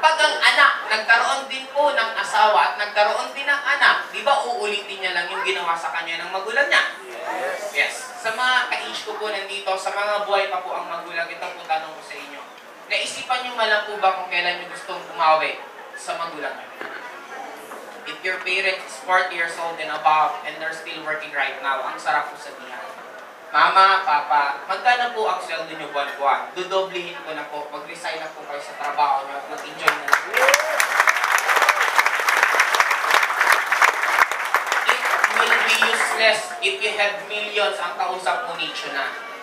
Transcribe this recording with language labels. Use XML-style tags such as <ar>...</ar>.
<tl>Pag ang anak, nagkaroon din po ng asawa at nagkaroon din ng anak, di ba uulitin niya lang yung ginawa sa kanya ng magulang niya? Yes. Sa mga ka-age ko po nandito, sa mga buhay pa po ang magulang, ito po tanong ko sa inyo. Naisipan niyo malang po ba kung kailan niyo gustong bumawi sa magulang niyo?</tl> <en>If your parent is 40 years old and above and they're still working right now,</en> <tl>ang sarap po sabihan. Mama, Papa, magkano po ang sweldo niyo buwan-buwan? Dudoblihin ko na po. Mag-resign na po kayo sa trabaho niyo at mag-enjoy na lang.</tl> <en>It will be useless if you have millions</en> <tl>ang kausap mo nicho na.</tl>